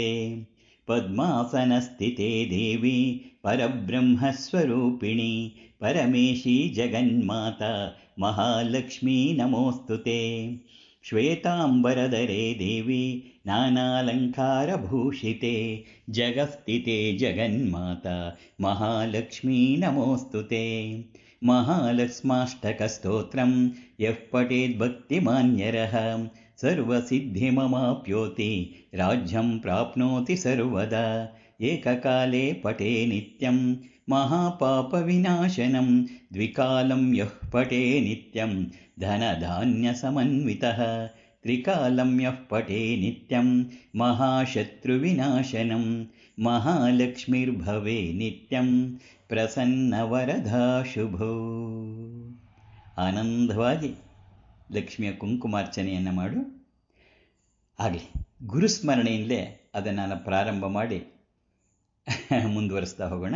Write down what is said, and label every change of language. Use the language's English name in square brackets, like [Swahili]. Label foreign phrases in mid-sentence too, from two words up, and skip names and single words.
[Sanskrit] ಪದ್ಮಾಸನಸ್ಥಿತೆ ದೇವಿ ಪರಬ್ರಹ್ಮಸ್ವರೂಪಿಣಿ ಪರಮೇಶಿ ಜಗನ್ಮಾತಾ ಮಹಾಲಕ್ಷ್ಮೀ ನಮೋಸ್ತುತೆ. ಶ್ವೇತಾಂಬರಧರೆ ದೇವಿ ನಾನಾಲಂಕಾರಭೂಷಿತೆ ಜಗಸ್ಥಿತೆ ಜಗನ್ಮಾತಾ ಮಹಾಲಕ್ಷ್ಮೀ ನಮೋಸ್ತುತೆ. ಮಹಾಲಕ್ಷ್ಮಾಷ್ಟಕಸ್ತೋತ್ರಂ ಯಃ ಪಠೇದ್ಭಕ್ತಿಮಾನ್ಯರಃ ಸರ್ವಸಿದ್ಧಿಮಮಾಪ್ನೋತಿ ರಾಜ್ಯಂ ಪ್ರಾಪ್ನೋತಿ ಸರ್ವದಾ. ಏಕಕಾಲೇ ಪಠೇ ನಿತ್ಯಂ ಮಹಾಪಾಪವಿನಾಶನಂ ದ್ವಿಕಾಲಂ ಯಃ ಪಠೇ ನಿತ್ಯಂ ಧನಧಾನ್ಯಸಮನ್ವಿತಃ ತ್ರಿಕಾಲಂ ಯಃ ಪಠೇ ನಿತ್ಯಂ ಮಹಾಶತ್ರುವಿನಾಶನಂ ಮಹಾಲಕ್ಷ್ಮೀರ್ಭವೇ ನಿತ್ಯಂ ಪ್ರಸನ್ನವರದಾ ಶುಭೋ. [Kannada] ಆನಂದವಾಗಿ ಲಕ್ಷ್ಮಿಯ ಕುಂಕುಮಾರ್ಚನೆಯನ್ನು ಮಾಡು. ಆಗಲಿ ಗುರುಸ್ಮರಣೆಯಿಂದಲೇ ಅದನ್ನು ಪ್ರಾರಂಭ ಮಾಡಿ ಮುಂದುವರಿಸ್ತಾ ಹೋಗೋಣ.